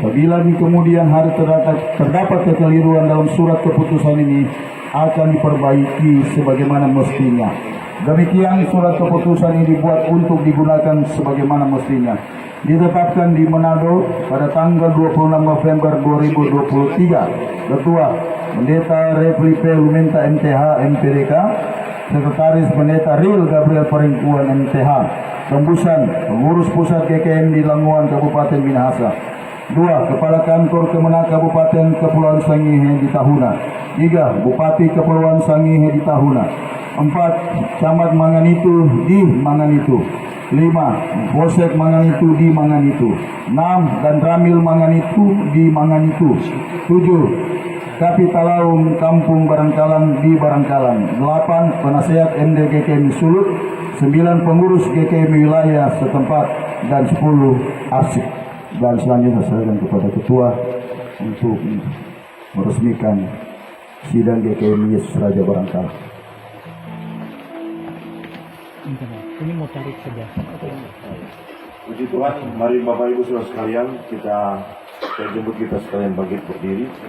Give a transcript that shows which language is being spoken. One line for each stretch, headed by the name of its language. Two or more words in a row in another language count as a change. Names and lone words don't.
Indonesian: Apabila di kemudian hari terdapat kekeliruan dalam surat keputusan ini, akan diperbaiki sebagaimana mestinya. Demikian surat keputusan ini dibuat untuk digunakan sebagaimana mestinya. Ditetapkan di Manado pada tanggal 26 November 2023. Ketua Pendeta Replipe Lumenta MTH MPDK, Sekretaris Pendeta Ril Gabriel Paringkuan MTH, Tembusan, Pengurus Pusat GKM di Languan Kabupaten Minahasa. 2. Kepala Kantor Kemenak Kabupaten Kepulauan Sangihe di Tahuna. 3. Bupati Kepulauan Sangihe di Tahuna. 4. Camat Manganitu di Manganitu. 5. Bosek Manganitu di Manganitu. 6. Dan Ramil Manganitu di Manganitu. 7. Kapitalaum Kampung Barangkalang di Barangkalang. 8. Penasehat MDGKM Sulut. 9. Pengurus GKM wilayah setempat. Dan 10. arsip. Dan selanjutnya saya serahkan kepada ketua untuk meresmikan sidang GKM Yesus Raja Barangkalang. Ini mau tarik saja. Puji Tuhan, mari Bapak Ibu Saudara sekalian, saya jemput kita sekalian bangkit berdiri.